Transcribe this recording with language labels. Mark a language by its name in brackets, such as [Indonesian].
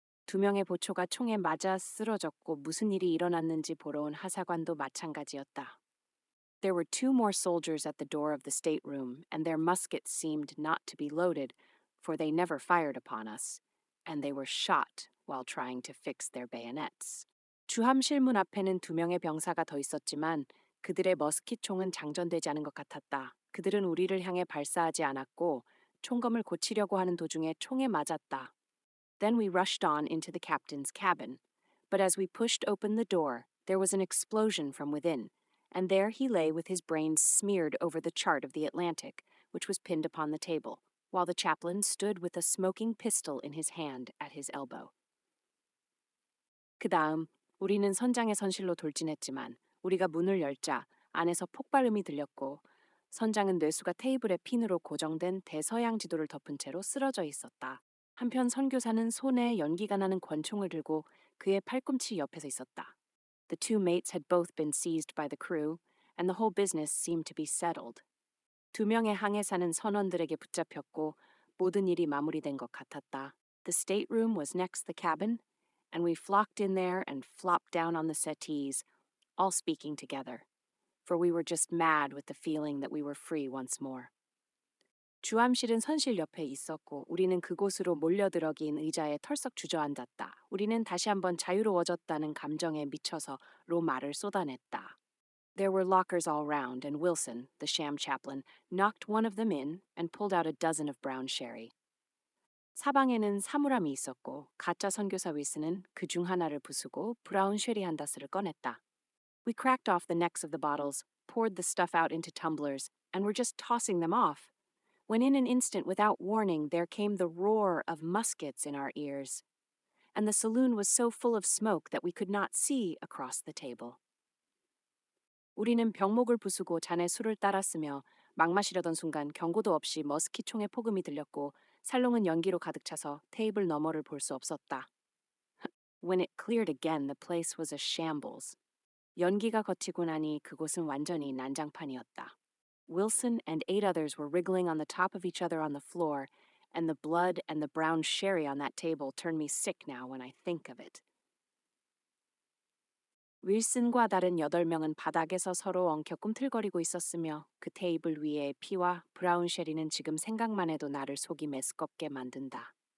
[Korean] 두 명의 보초가 총에 맞아 쓰러졌고 무슨 일이 일어났는지 보러 온 하사관도 마찬가지였다. [English] There were two more soldiers at the door of the stateroom, and their muskets seemed not to be loaded, for they never fired upon us, and they were shot while trying to fix their bayonets. [Korean] 주함실 문 앞에는 두 명의 병사가 더 있었지만 그들의 머스킷 총은 장전되지 않은 것 같았다. 그들은 우리를 향해 발사하지 않았고 총검을 고치려고 하는 도중에 총에 맞았다. [English] Then we rushed on into the captain's cabin. But as we pushed open the door, there was an explosion from within, and there he lay with his brains smeared over the chart of the Atlantic, which was pinned upon the table, while the chaplain stood with a smoking pistol in his hand at his elbow. [Korean] 그 다음 우리는 선장의 선실로 돌진했지만 우리가 문을 열자 안에서 폭발음이 들렸고 선장은 뇌수가 테이블에 핀으로 고정된 대서양 지도를 덮은 채로 쓰러져 있었다. 한편 선교사는 손에 연기가 나는 권총을 들고 그의 팔꿈치 옆에서 있었다. [English] The two mates had both been seized by the crew, and the whole business seemed to be settled. [Korean] 두 명의 항해사는 선원들에게 붙잡혔고 모든 일이 마무리된 것 같았다. [English] The stateroom was next the cabin, and we flocked in there and flopped down on the settees, all speaking together, for we were just mad with the feeling that we were free once more. [Korean] 주함실은 선실 옆에 있었고 우리는 그곳으로 몰려들어긴 의자에 털썩 주저앉았다. 우리는 다시 한번 자유로워졌다는 감정에 미쳐서 로 말을 쏟아냈다. [English] There were lockers all round, and Wilson, the sham chaplain, knocked one of them in and pulled out a dozen of brown sherry. [Korean] 사방에는 사물함이 있었고 가짜 선교사 윌슨은 그 중 하나를 부수고 브라운 쉐리 한 다스를 꺼냈다. [English] We cracked off the necks of the bottles, poured the stuff out into tumblers, and were just tossing them off, when in an instant without warning there came the roar of muskets in our ears, and the saloon was so full of smoke that we could not see across the table. [Korean] 우리는 병목을 부수고 잔에 술을 따랐으며 막 마시려던 순간 경고도 없이 머스킷 총의 폭음이 들렸고 살롱은 연기로 가득 차서 테이블 너머를 볼 수 없었다. [English] When it cleared again, the place was a shambles. [Korean] 연기가 걷히고 나니 그곳은 완전히 난장판이었다. [English] Wilson and 8 others were wriggling on the top of each other on the floor, and the blood and the brown sherry on that table turn me sick now when I think of it. [Korean] 윌슨과 다른 8명은 바닥에서 서로 엉켜 꿈틀거리고 있었으며 그 테이블 위에 피와 브라운 쉐리는 지금 생각만 해도 나를 속이 메스껍게 만든다.